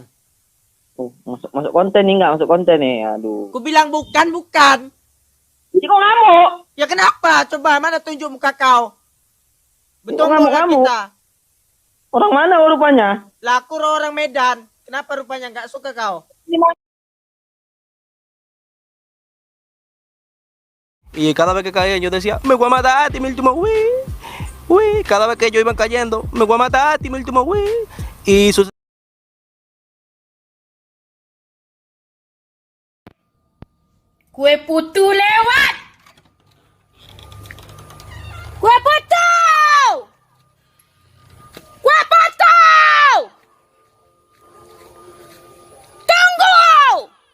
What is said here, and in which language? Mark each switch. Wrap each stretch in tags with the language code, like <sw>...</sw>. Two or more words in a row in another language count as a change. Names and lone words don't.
<id>Oh, masuk konten nih nggak? Masuk konten nih, aduh. Ku bilang bukan. Jadi kok ngamuk? Ya kenapa? Coba mana tunjuk muka kau? Betul Kok ngamuk-ngamuk? kita. Orang mana rupanya? Lah aku orang Medan. Kenapa rupanya nggak suka kau?</id> <es>Y cada vez que caía yo decía, me voy a matar a ti, mi último uy. Cada vez que yo iba cayendo, me voy a matar a ti, mi último Y sus...</es> <id>Kue putu lewat. Kue putu. Tunggu.</id>